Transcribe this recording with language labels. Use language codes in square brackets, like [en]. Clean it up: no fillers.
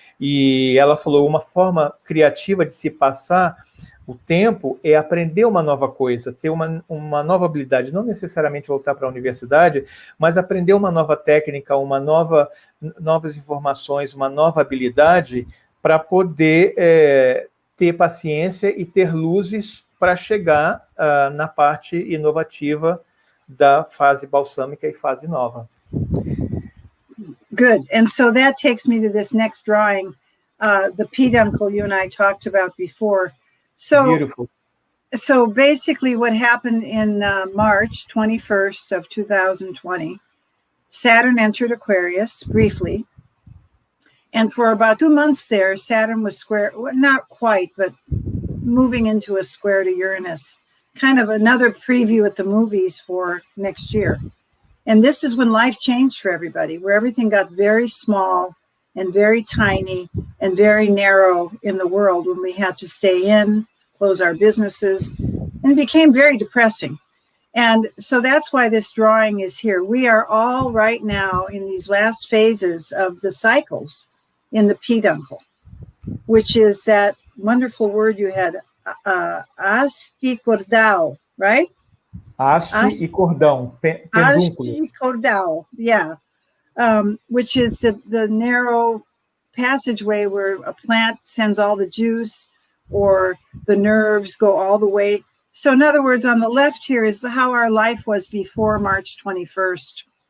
[pt] E ela falou, uma forma criativa de se passar o tempo é aprender uma nova coisa, ter uma nova habilidade, não necessariamente voltar para a universidade, mas aprender uma nova técnica, novas informações, uma nova habilidade para poder ter paciência e ter luzes para chegar na parte inovativa da fase balsâmica e fase nova. [en] Good. And so that takes me to this next drawing, the peduncle you and I talked about before. So Beautiful. So basically what happened in March 21st of 2020, Saturn entered Aquarius briefly. And for about 2 months there, Saturn was square, well, not quite, but moving into a square to Uranus, kind of another preview at the movies for next year. And this is when life changed for everybody, where everything got very small and very tiny and very narrow in the world, when we had to stay in, close our businesses, and it became very depressing. And so that's why this drawing is here. We are all right now in these last phases of the cycles in the peduncle, which is that wonderful word you had, asticordal, right? [pt] Haste e cordão, pedúnculo. [en] Asticordal, yeah. Which is the narrow passageway where a plant sends all the juice, or the nerves go all the way. So in other words, on the left here is how our life was before March 21st.